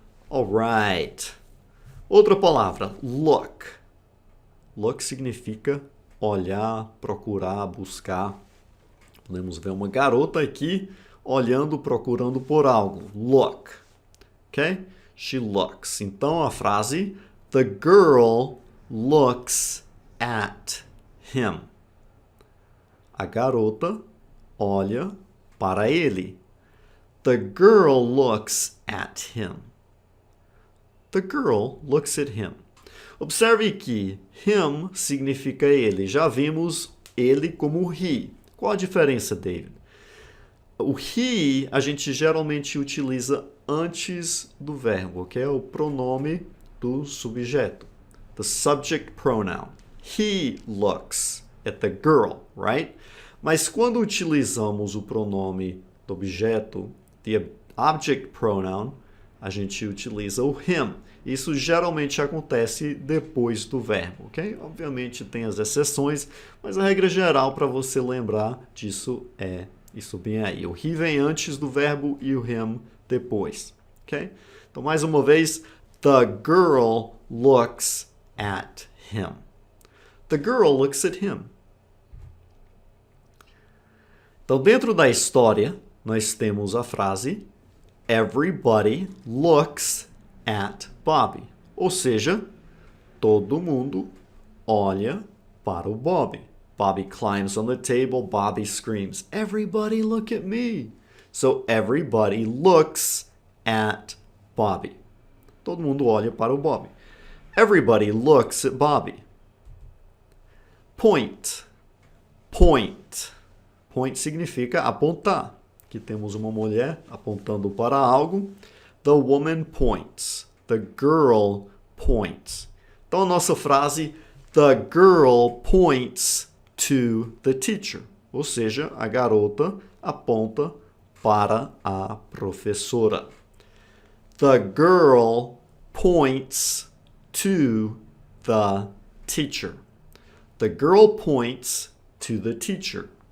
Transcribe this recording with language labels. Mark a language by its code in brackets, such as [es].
[pt] Alright. Outra palavra, look. Look significa olhar, procurar, buscar. Podemos ver uma garota aqui olhando, procurando por algo. [en] Look. Ok? She looks. [pt] Então a frase: [en] The girl looks at him. [pt] A garota olha para ele. [en] The girl looks at him. The girl looks at him. [pt] Observe que him significa ele. Já vimos ele como he. Qual a diferença, David? O he a gente geralmente utiliza antes do verbo, que é o pronome do subjeto. [en] The subject pronoun. He looks at the girl, right? [pt] Mas quando utilizamos o pronome do objeto, [en] the object pronoun, [pt] a gente utiliza o him. Isso geralmente acontece depois do verbo, ok? Obviamente tem as exceções, mas a regra geral para você lembrar disso é isso bem aí. O he vem antes do verbo e o him depois, ok? Então, mais uma vez, [en] the girl looks at him. The girl looks at him. [pt] Então, dentro da história, nós temos a frase [en] Everybody looks at Bobby. [pt] Ou seja, todo mundo olha para o Bobby. [en] Bobby climbs on the table, Bobby screams, Everybody look at me. So everybody looks at Bobby. [pt] Todo mundo olha para o Bobby. [en] Everybody looks at Bobby. Point. Point. Point [pt] significa apontar. Aqui temos uma mulher apontando para algo. [en] The woman points. The girl points. [pt] Então a nossa frase, [en] the girl points to the teacher. [pt] Ou seja, a garota aponta para a professora. [en] The girl points to the teacher. The girl points to the teacher.